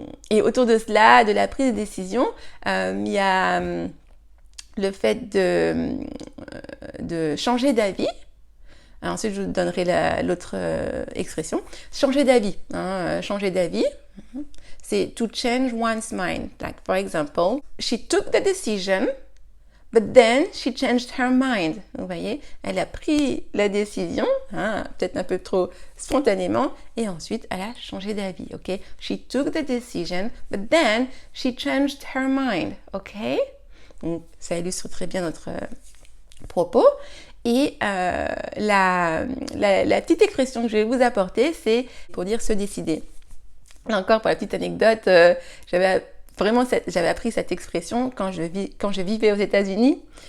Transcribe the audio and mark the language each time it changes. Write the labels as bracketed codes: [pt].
[fr] Et autour de cela, de la prise de décision, il y a le fait de changer d'avis. Ensuite, je vous donnerai l'autre expression. Changer d'avis. Changer d'avis. C'est [en] to change one's mind. Like, for example, she took the decision, but then she changed her mind. [fr] Vous voyez, elle a pris la décision, peut-être un peu trop spontanément, et ensuite, elle a changé d'avis, ok? [en] She took the decision, but then she changed her mind, ok? [fr] Donc, ça illustre très bien notre propos. Et la petite expression que je vais vous apporter, c'est pour dire se décider. Là encore, pour la petite anecdote, j'avais appris cette expression quand je vivais aux États-Unis.